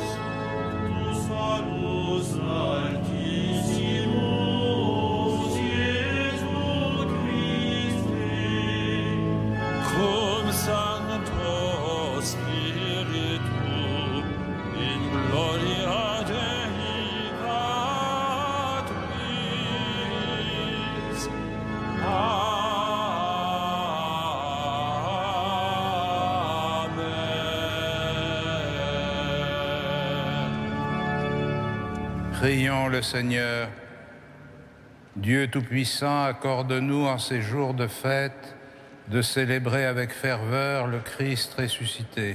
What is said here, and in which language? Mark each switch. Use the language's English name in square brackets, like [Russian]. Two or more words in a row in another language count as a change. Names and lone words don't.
[Latin] tu solus altissimus, Iesu Christe, cum Sancto Spiritu, in gloria Dei Patris. Amen. [French] Prions le Seigneur. Dieu Tout-Puissant, accorde-nous en ces jours de fête de célébrer avec ferveur le Christ ressuscité.